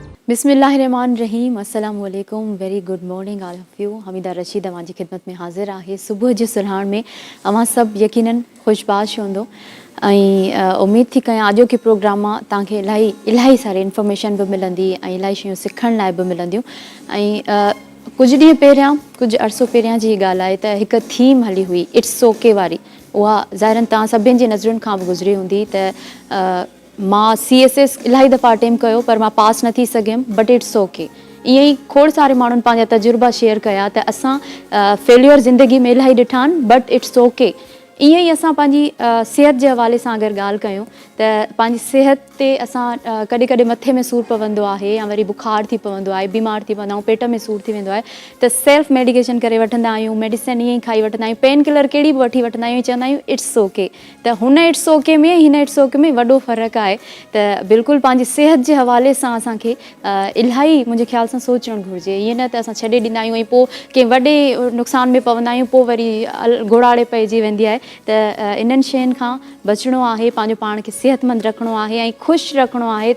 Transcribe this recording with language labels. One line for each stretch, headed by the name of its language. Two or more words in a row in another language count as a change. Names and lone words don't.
Arabic: بسم الله الرحمن الرحيم السلام عليكم
English: very good morning all of you.
Sindhi: हमीदा रशीद अवां जी ख़िदमत में हाज़िर आहे सुबुह जे सुल्हाण में। अवां सभु यकीनन ख़ुशबाश हूंदो ऐं उम्मीद थी कयां अॼोके प्रोग्राम मां तव्हांखे इलाही सारी इंफॉर्मेशन बि मिलंदी ऐं इलाही शयूं सिखण लाइ बि मिलंदियूं। ऐं कुझु ॾींहं पहिरियां कुझु अरसो पहिरियां जी ॻाल्हि आहे त हिकु थीम हली हुई
English: it's okay
Sindhi: वारी। उहा ज़ाहिरनि तव्हां सभिनि जी नज़रुनि खां बि गुज़री हूंदी त मां CSS इलाही दफ़ा अटेम्प्ट कयो पर मां पास न थी सघियमि
English: but it's okay.
Sindhi: ईअं ई खोड़ सारे माण्हुनि पंहिंजा तजुर्बा शेयर कया त असां फेल्यूर ज़िंदगी में इलाही ॾिठा आहिनि
English: but it's okay.
Sindhi: ईअं ई असां पंहिंजी सिहत जे हवाले सां अगरि ॻाल्हि कयूं त पंहिंजी सिहत ते असां कॾहिं कॾहिं मथे में सूरु पवंदो आहे या वरी बुखार थी पवंदो आहे, बीमार थी पवंदा आहियूं, पेट में सूरु थी वेंदो आहे त
English: self medication
Sindhi: करे वठंदा आहियूं, मेडिसिन ईअं ई खाई वठंदा आहियूं,
English: pain killer
Sindhi: कहिड़ी बि वठी वठंदा आहियूं, चवंदा आहियूं
English: it's okay.
Sindhi: त हुन
English: it's okay
Sindhi: में हिन
English: it's okay
Sindhi: में वॾो फ़र्क़ु आहे त बिल्कुलु पंहिंजी सिहत जे हवाले सां असांखे इलाही मुंहिंजे ख़्याल सां सोचणु घुरिजे। ईअं न त असां छॾे ॾींदा आहियूं ऐं पोइ कंहिं वॾे नुक़सान में पवंदा आहियूं, पोइ वरी घोड़ाड़े पइजी वेंदी आहे। त इन्हनि शयुनि खां बचिणो आहे, पंहिंजो पाण खे सिहतमंद रखिणो आहे ऐं ख़ुशि रखिणो आहे।